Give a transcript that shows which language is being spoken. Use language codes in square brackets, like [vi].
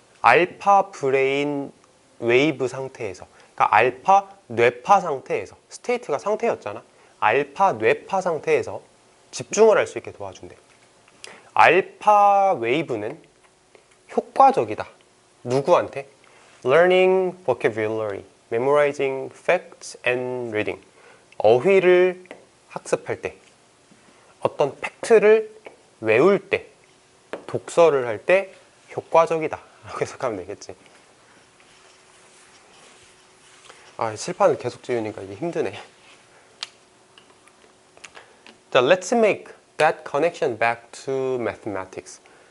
[ko] 알파 브레인 웨이브 상태에서, 그러니까 알파 뇌파 상태에서, 스테이트가 상태였잖아. 알파 뇌파 상태에서 집중을 할 수 있게 도와준대. 알파 웨이브는 효과적이다. 누구한테? [en] Learning vocabulary, memorizing facts and reading. [ko] 어휘를 학습할 때, 어떤 팩트를 외울 때, 독서를 할 때 효과적이다 라고 해석하면 되겠지. 칠판을 계속 지우니까 이게 힘드네. [en] 자, let's make that connection back to mathematics.